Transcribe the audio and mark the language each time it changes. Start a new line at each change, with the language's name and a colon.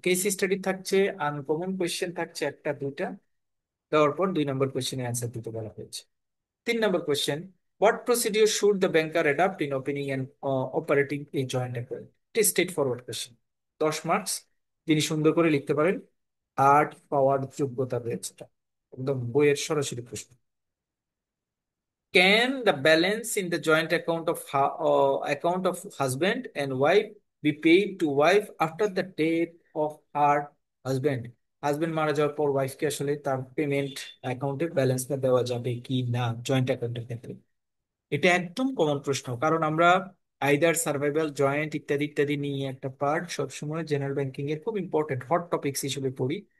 Bangla: Case study থাকছে, uncommon question থাকছে একটা দুইটা, দেওয়ার পর 2 নম্বর কোয়েশ্চেনের অ্যান্সার দিতে বলা হয়েছে।
English: 3 number question, what procedure should the banker adapt in opening and operating a joint account?
Bangla: এটি স্ট্রেট ফরওয়ার্ড কোয়েশ্চেন, 10 মার্কস। যিনি সুন্দর করে লিখতে পারেন, 8 পাওয়ার যোগ্যতা রয়েছে। এটা একদম বইয়ের সরাসরি প্রশ্ন।
English: Can the balance in the joint account of husband and wife be paid to wife after the death of her husband?
Bangla: Husband মারা যাওয়ার পর ওয়াইফকে আসলে তার পেমেন্ট অ্যাকাউন্টে ব্যালেন্সটা দেওয়া যাবে কি না জয়েন্ট অ্যাকাউন্টের ক্ষেত্রে? এটা একদম কমন প্রশ্ন, কারণ আমরা আইদার সার্ভাইভাল জয়েন্ট ইত্যাদি ইত্যাদি নিয়ে একটা পার্ট সবসময় জেনারেল ব্যাংকিং এর খুব ইম্পর্টেন্ট হট টপিকস হিসেবে পড়ি।